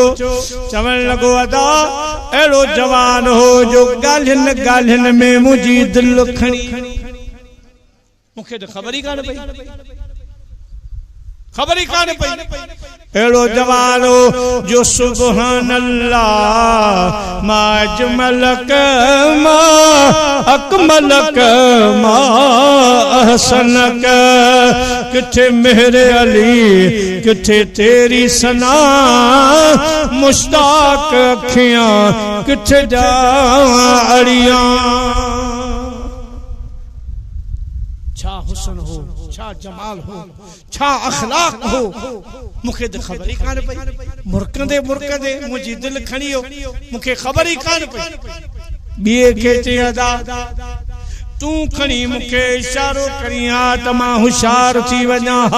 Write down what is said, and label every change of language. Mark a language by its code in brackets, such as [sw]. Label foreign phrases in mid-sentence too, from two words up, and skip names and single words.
[sd] चवण लॻो अदा अहिड़ो जवान हो जो ॻाल्हियुनि ॻाल्हियुनि में मुंहिंजी दिलि खणी। मूंखे त ख़बर ई कान पई, ख़बर ई कान पई। अहिड़ो जवान हो जो [ar] سبحان الله ما أجملك ما أكملك ما أحسنك. [pa] किथे मेरे अली, किथे तेरी सना, मुश्ताक अखियां किथे जाड़ियां। [sd] छा हुस्न हो, छा जमाल हो, छा अखलाक हो, मूंखे त ख़बर ई कान पई। मुरकंदे मुरकंदे मुंहिंजी दिलि खणी वियो, मूंखे ख़बर ई कान पई। ॿिए खे चई अदा तूं खणी मूंखे इशारो करी हा त मां होशियार थी वञा हा।